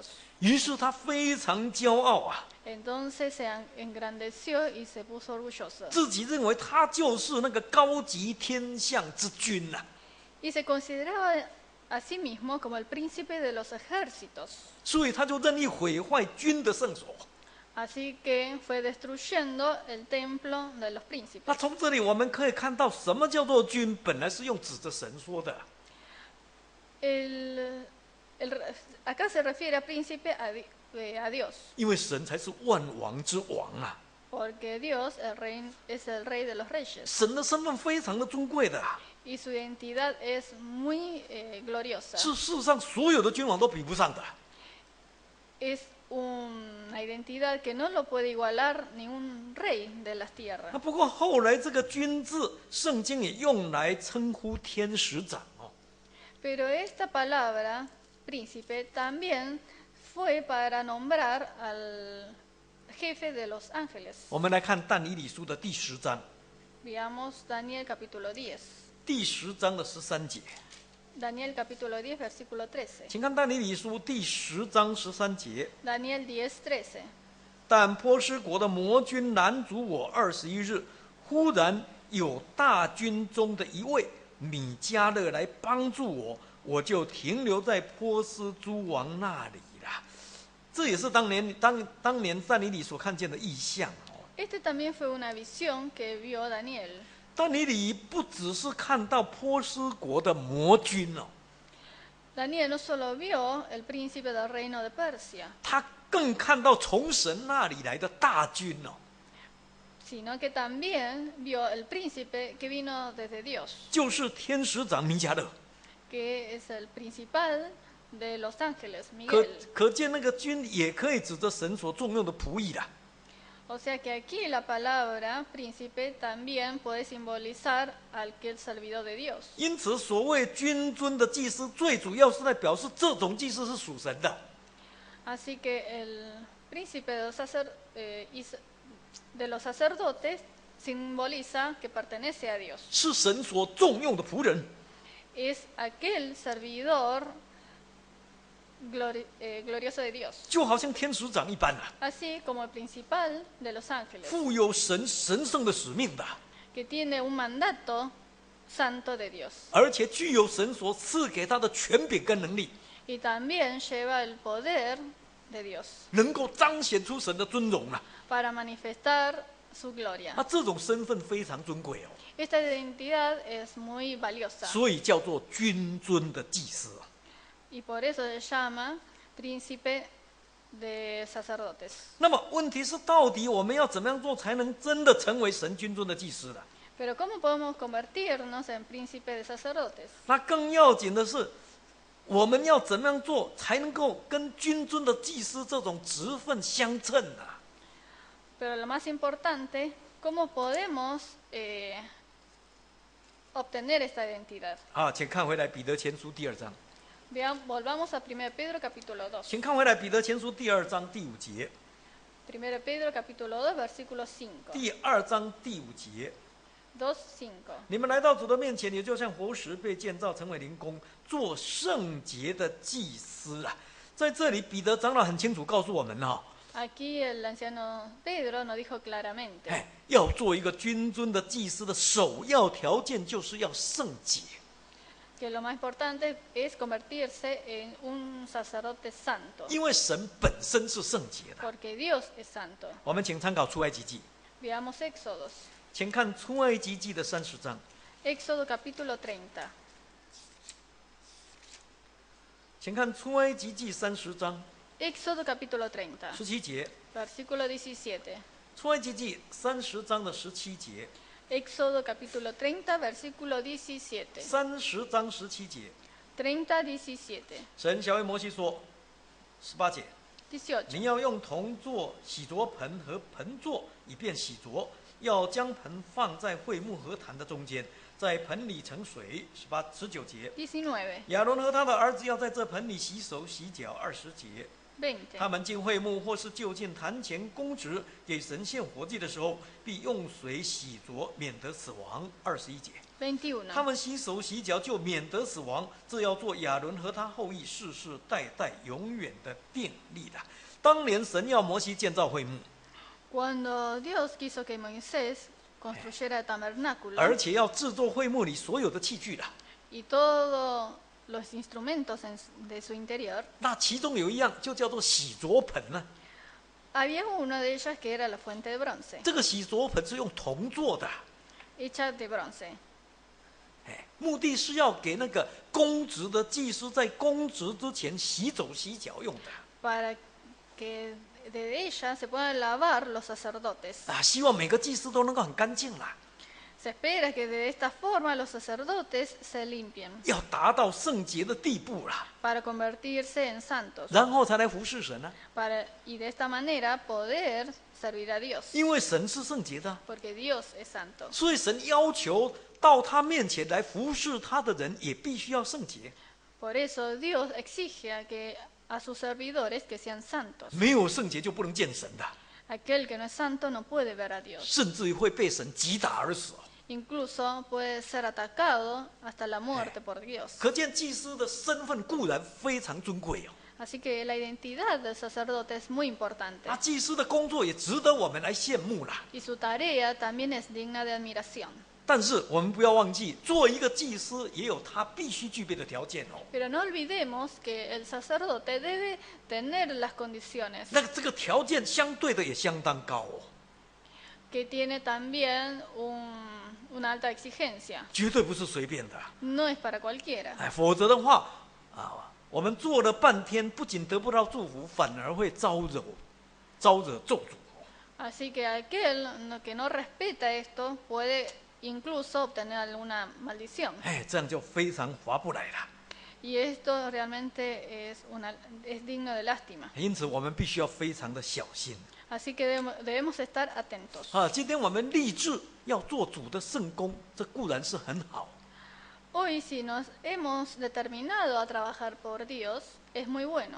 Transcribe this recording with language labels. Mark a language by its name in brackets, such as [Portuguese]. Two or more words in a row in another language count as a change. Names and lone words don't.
[Chinese] 于是他非常骄傲啊， [Spanish] Entonces se engrandeció y se puso orgulloso. [Chinese] 自己认为他就是那个高级天象之君呐、 [Spanish] Y se consideraba a sí mismo como el príncipe de los ejércitos. [Chinese] 所以他就任意毁坏君的圣所。 [Spanish] Así que fue destruyendo el templo de los 那 príncipes. [Chinese] 从这里我们可以看到，什么叫做君，本来是用指着神说的。 [Spanish] Acá se refiere a príncipe a Dios, [Chinese] 因为神才是万王之王啊， [Spanish] porque Dios es el rey de los reyes [Chinese] 神的身份非常的尊贵的、啊， [Spanish] y su identidad es muy gloriosa. [Chinese] 是世上所有的君王都比不上的。 [Spanish] es una identidad que no lo puede igualar ningún rey de las tierras. [Chinese] 不过后来这个君字，圣经也用来称呼天使长哦。 [Spanish] Pero esta palabra, príncipe, también fue para nombrar al jefe de los ángeles. [Chinese] 我们来看但以理书的第10章， [Spanish] Veamos Daniel capítulo 10. [Chinese] 第10章的13节， [Spanish] Daniel capítulo 10, versículo 13. [Chinese] 请看但以理书第10章13节。 [Spanish] Daniel 10, 13. [Chinese] 但波斯国的魔君拦阻我21日，忽然有大军中的一位米迦勒来帮助我，我就停留在波斯诸王那里了。这也是当年但以理所看见的异象哦。 [Spanish] Este también fue una visión que vio Daniel. [Chinese] 但以理不只是看到波斯国的魔君哦， [Spanish] Daniel no solo vio el príncipe del reino de Persia, [Chinese] 他更看到从神那里来的大军哦， [Spanish] sino que también vio el príncipe que vino desde Dios, [Chinese] 就是天使长米迦勒。 [Spanish] que es el principal de los ángeles, 可 Miguel. [Chinese] 可见那个军也可以指着神所重用的仆役啦。 [Spanish] O sea que aquí la palabra príncipe también puede simbolizar al que es servidor de Dios. [Chinese] 因此，所谓君尊的祭司，最主要是在表示这种祭司是属神的。 [Spanish] Así que el príncipe de los sacerdotes simboliza que pertenece a Dios. [Chinese] 是神所重用的仆人。 [Spanish] Es aquel servidor glorioso de Dios. [Chinese] 就好像天使长一般啊， [Spanish] Así como el principal de los ángeles, [Chinese] 负有神圣的使命的， [Spanish] que tiene un mandato santo de Dios. [Chinese] 而且具有神所赐给他的权柄跟能力， [Spanish] Y también lleva el poder de Dios [Chinese] 能够彰显出神的尊荣啊。 [Spanish] para manifestar su gloria. [Chinese] 那这种身份非常尊贵哦， [Spanish] Esta identidad es muy valiosa [Chinese] 所以叫做君尊的祭司啊。 [Spanish] y por eso se llama príncipe de sacerdotes. [Chinese] 那么问题是，到底我们要怎么样做才能真的成为神君尊的祭司呢？ [Spanish] Pero ¿cómo podemos convertirnos en príncipe de sacerdotes? [Chinese] 那更要紧的是，我们要怎么样做才能够跟君尊的祭司这种职分相称呢？ [Spanish] Pero lo más importante, ¿cómo podemos obtener esta identidad? [Chinese] 啊，请看回来彼得前书第2章， [Spanish] Volvamos a 1 Pedro capítulo 2. [Chinese] 请看回来彼得前书第2章第5节， [Spanish] 1 Pedro capítulo 2, versículo 5. [Chinese] 第2章第5节， [Spanish] 2, 5. [Chinese] 你们来到主的面前，也就像活石被建造成为灵宫，做圣洁的祭司啊。在这里，彼得长老很清楚告诉我们哈、 [Spanish] Aquí el anciano Pedro nos dijo claramente [Chinese] 哎，要做一个君尊的祭司的首要条件就是要圣洁。 [Spanish] que lo más importante es convertirse en un sacerdote santo, [Chinese] 因为神本身是圣洁的。 [Spanish] porque Dios es santo. [Chinese] 我们请参考出埃及记， [Spanish] Veamos Éxodos. [Chinese] 请看出埃及记的30章， [Spanish] Éxodo capítulo 30. [Chinese] 请看出埃及记30章 [Spanish] Éxodo capítulo 30, [Chinese] 17 节， [Spanish] versículo 17. [Chinese] 出埃及记30章的17节， [Spanish] Éxodo capítulo 30, versículo 17. [Chinese] 30 章17节， [Spanish] 30, 17. [Chinese] 神小为摩西说，18节， [Spanish] 18. [Chinese] 你要用铜做洗濯盆和盆座，以便洗濯。要将盆放在会幕和坛的中间，在盆里盛水。19节， [Spanish] 19, [Chinese] 亚伦和他的儿子要在这盆里洗手洗脚。20节， [Spanish] 20. [Chinese] 他们进会幕或是就近坛前供职给神献火祭的时候，必用水洗濯，免得死亡。21节， [Spanish] 21. [Chinese] 他们洗手洗脚就免得死亡，这要做亚伦和他后裔世世代代永远的定例的。当年神要摩西建造会幕， [Spanish] Cuando Dios quiso que Moisés construyera el tabernáculo [Chinese] 而且要制作会幕里所有的器具的， [Spanish] y todos los instrumentos de su interior, [Chinese] 那其中有一样就叫做洗濯盆呢、 [Spanish] había una de ellas que era la fuente de bronce, [Chinese] 这个洗濯盆是用铜做的， [Spanish] hecha de bronce, [Chinese] 目的是要给那个公职的祭司在公职之前洗手洗脚用的。 [Spanish] para que de ella se puedan lavar los sacerdotes. [Chinese] 希望每个祭司都能够很干净啦。 [Spanish] Se espera que de esta forma los sacerdotes se limpien [Chinese] 要达到圣洁的地步了， [Spanish] para convertirse en santos, [Chinese] 然后才来服侍神啊。 [Spanish] y de esta manera poder servir a Dios, [Chinese] 因为神是圣洁的， [Spanish] porque Dios es santo. [Chinese] 所以神要求到他面前来服侍他的人也必须要圣洁。 [Spanish] Por eso Dios exige a sus servidores que sean santos. [Chinese] 没有圣洁就不能见神的， [Spanish] Aquel que no es santo no puede ver a Dios. [Chinese] 甚至于会被神击打而死。 [Spanish] Incluso puede ser atacado hasta la muerte por Dios. [Chinese] 可见祭司的身份固然非常尊贵哦， [Spanish] Así que la identidad del sacerdote es muy importante. [Chinese] 祭司的工作也值得我们来羡慕啦。 [Spanish] Y su tarea también es digna de admiración. [Chinese] 但是我们不要忘记，做一个祭司也有他必须具备的条件哦。 [Spanish] Pero no olvidemos que el sacerdote debe tener las condiciones, [Chinese] 那这个条件相对的也相当高哦， [Spanish] que tiene también una alta exigencia. [Chinese] 绝对不是随便的。 [Spanish] No es para cualquiera. [Chinese] 哎，否则的话，我们做了半天，不仅得不到祝福，反而会招惹咒诅。 [Spanish] Así que aquel que no respeta esto puede incluso obtener alguna maldición. [Chinese] 哎，这样就非常划不来了。 [Spanish] Y esto realmente es digno de lástima. [Chinese] 因此，我们必须要非常的小心。 [Spanish] Así que debemos estar atentos. [Chinese] 今天我们立志要做主的圣工，这固然是很好。 [Spanish] Hoy si nos hemos determinado a trabajar por Dios, es muy bueno.